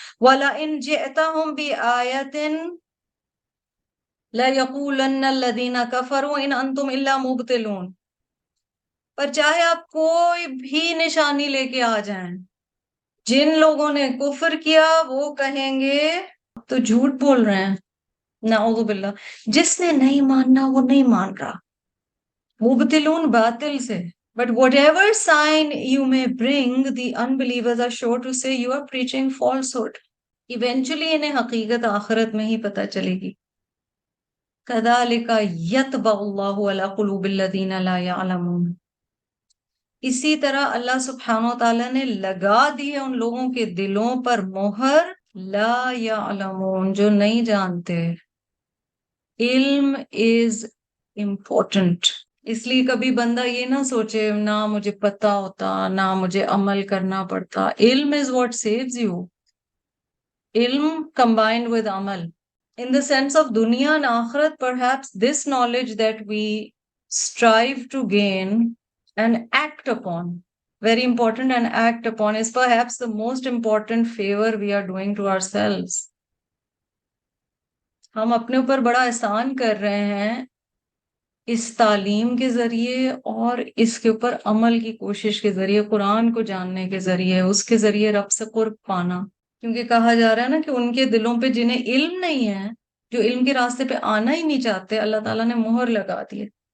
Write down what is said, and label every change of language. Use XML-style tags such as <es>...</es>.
<ar>وَلَئِنْ جِئْتَهُمْ بِآيَةٍ لَيَقُولَنَّ الَّذِينَ كَفَرُوا إِنْ أَنْتُمْ إِلَّا مُبْطِلُونَ،</ar> <ur>پر چاہے آپ کوئی بھی نشانی لے کے آ جائیں، جن لوگوں نے کفر کیا وہ کہیں گے تو جھوٹ بول رہے ہیں. نعوذ باللہ. جس نے نہیں ماننا وہ نہیں مان رہا. مبتلون باطل سے.</ur> <en>But whatever sign you may bring, the unbelievers are sure to say you are preaching falsehood.</en> <ar>Eventually</ar> <ur>انہیں حقیقت آخرت میں ہی پتہ چلے گی.</ur> <ar>كَذَلِكَ يَطْبَعُ اللَّهُ عَلَى قُلُوبِ الَّذِينَ لَا يَعْلَمُونَ.</ar> <ur>اسی طرح اللہ سبحانہ وتعالیٰ نے لگا دی ہے ان لوگوں کے دلوں پر مہر لا یعلمون، جو نہیں جانتے.</ur> <en>علم is important.</en> <ur>اس لیے کبھی بندہ یہ نہ سوچے نہ مجھے پتا ہوتا نہ مجھے عمل کرنا پڑتا.</ur> <en>علم is what saves you. علم combined with عمل. In the sense of دنیا and آخرت, perhaps this knowledge that we strive to gain and act upon, very important, and act upon is perhaps the most important favor we are doing to ourselves.</en> <ur>ہم اپنے اوپر بڑا احسان کر رہے ہیں اس تعلیم کے ذریعے اور اس کے اوپر عمل کی کوشش کے ذریعے، قرآن کو جاننے کے ذریعے، اس کے ذریعے رب سے قرب پانا. کیونکہ کہا جا رہا ہے نا کہ ان کے دلوں پہ جنہیں علم نہیں ہے، جو علم کے راستے پہ آنا ہی نہیں چاہتے، اللہ تعالیٰ نے مہر لگا دی ہے.</ur>